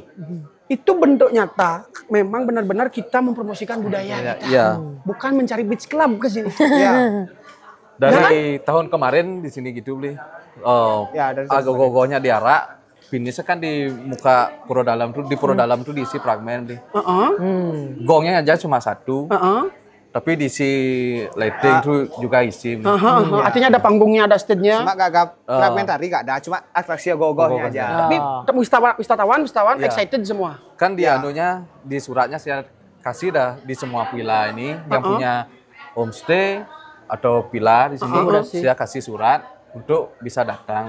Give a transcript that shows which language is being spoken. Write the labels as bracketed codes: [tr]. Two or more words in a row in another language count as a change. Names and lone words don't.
[id] Itu bentuk nyata memang benar-benar kita mempromosikan budaya kita. Iya. Bukan mencari beach club ke sini. Ya. Dari tahun kemarin di sini gitu beli. Ya, dari tahun Agak-gogohnya diarak. Finishnya kan di muka Puro Dalam tuh, di Puro Dalam tuh diisi fragmen beli. Heeh. Gongnya aja cuma satu. Heeh. Tapi diisi lighting tuh juga isi. Artinya ada panggungnya, ada stage-nya. Cuma gak fragmentari gak ada, cuma atraksi gogohnya aja. Tapi wisatawan Ya. excited semua. Kan di anunya, di suratnya saya kasih dah di semua villa ini yang punya homestay atau villa di sini saya kasih surat untuk bisa datang